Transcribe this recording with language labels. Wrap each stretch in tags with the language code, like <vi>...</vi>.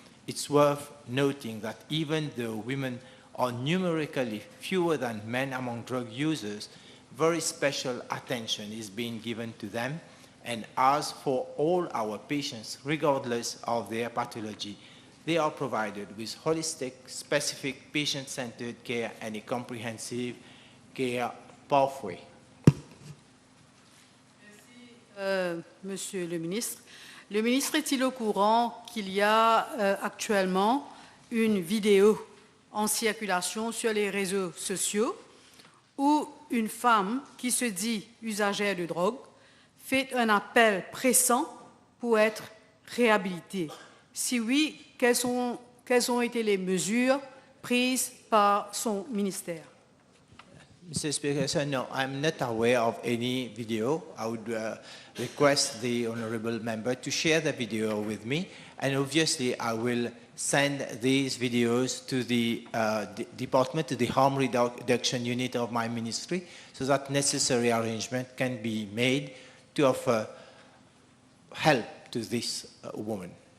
<en>It's worth noting that even though women are numerically fewer than men among drug users, very special attention is being given to them, and as for all our patients, regardless of their pathology, they are provided with holistic, specific, patient-centered care and a comprehensive care pathway.</en> <fr>Monsieur le ministre est-il au courant qu'il y a actuellement une vidéo en circulation sur les réseaux sociaux où une femme qui se dit usagère de drogue fait un appel pressant pour être réhabilitée? Si oui, quelles ont été les mesures prises par son ministère?</fr> <en>Mr. Speaker, sir, no, I'm not aware of any video. I would request the honorable member to share the video with me, and obviously I will send these videos to the department, to the harm reduction unit of my ministry, so that necessary arrangement can be made to offer help to this woman.</en>